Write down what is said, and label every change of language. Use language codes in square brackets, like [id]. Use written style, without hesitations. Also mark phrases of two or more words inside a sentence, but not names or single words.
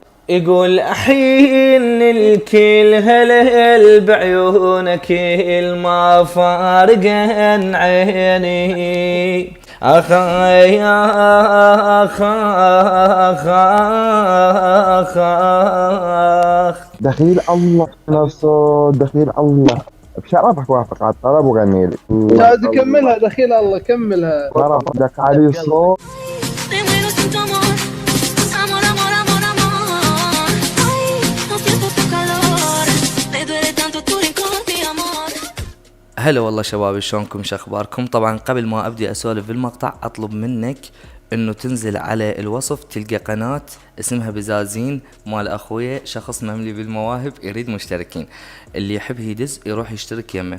[ar] يقول أحين الكل هلهل بعيونك ما فارقن عيني أخاي أخ أخ أخ أخ. دخيل الله في نفسه، دخيل الله. بشرفك وافق على الطلب وغني لي. عاد كملها دخيل الله كملها. شرف لك علي صوت. [es] Me muero sin tu amor, amor, amor, amor, amor. Ay, no siento tu calor, me duele tanto tu rincón, mi amor. [ar] هلا والله شباب، شلونكم؟ شو اخباركم؟ طبعا قبل ما ابدي اسولف بالمقطع اطلب منك انه تنزل على الوصف تلقى قناة اسمها بزازين مال اخويا، شخص مملي بالمواهب يريد مشتركين، اللي يحب يدز يروح يشترك يمه.